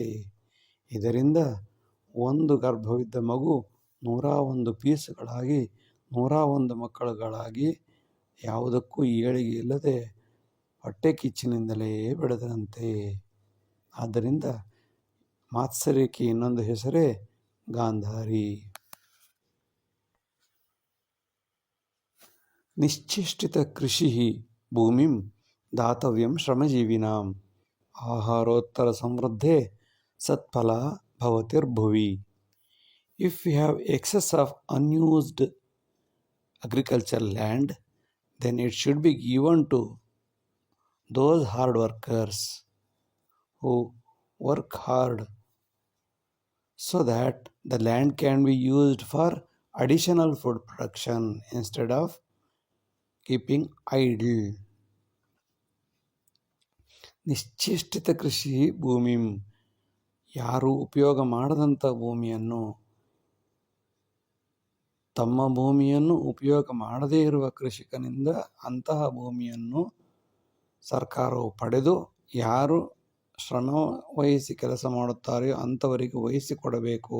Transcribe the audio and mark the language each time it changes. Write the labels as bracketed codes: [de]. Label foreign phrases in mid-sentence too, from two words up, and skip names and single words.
[kn] ಇದರಿಂದ ಒಂದು ಗರ್ಭವಿದ್ದ ಮಗು 101 ಪೀಸುಗಳಾಗಿ 101 ಮಕ್ಕಳುಗಳಾಗಿ ಯಾವುದಕ್ಕೂ ಏಳಿಗೆ ಇಲ್ಲದೆ ಹೊಟ್ಟೆ ಕಿಚ್ಚಿನಿಂದಲೇ ಬೆಳೆದಂತೆ. ಆದ್ದರಿಂದ ಮಾತ್ಸರ್ಯಕ್ಕೆ ಇನ್ನೊಂದು ಹೆಸರೇ ಗಾಂಧಾರಿ. [sa] ನಿಶ್ಚೇಷ್ಟಿತ ಕೃಷಿ ಭೂಮಿಂ ದಾತವ್ಯಂ ಶ್ರಮಜೀವಿನಾಂ ಆಹಾರೋತ್ತರ ಸಮೃದ್ಧೇ ಸತ್ಫಲ ಭವತಿರ್ಭುವಿ. [en] If you have excess of unused agricultural land, then it should be given to those hard workers who work hard so that the land can be used for additional food production instead of keeping idle. [sa] ನಿಶ್ಚೇಷ್ಟಿತ ಕೃಷಿ ಭೂಮಿಂ, [kn] ಯಾರು ಉಪಯೋಗ ಮಾಡದಂಥ ಭೂಮಿಯನ್ನು, ತಮ್ಮ ಭೂಮಿಯನ್ನು ಉಪಯೋಗ ಮಾಡದೇ ಇರುವ ಕೃಷಿಕನಿಂದ ಅಂತಹ ಭೂಮಿಯನ್ನು ಸರ್ಕಾರವು ಪಡೆದು ಯಾರು ಶ್ರಮ ವಹಿಸಿ ಕೆಲಸ ಮಾಡುತ್ತಾರೆಯೋ ಅಂಥವರಿಗೆ ವಹಿಸಿಕೊಡಬೇಕು.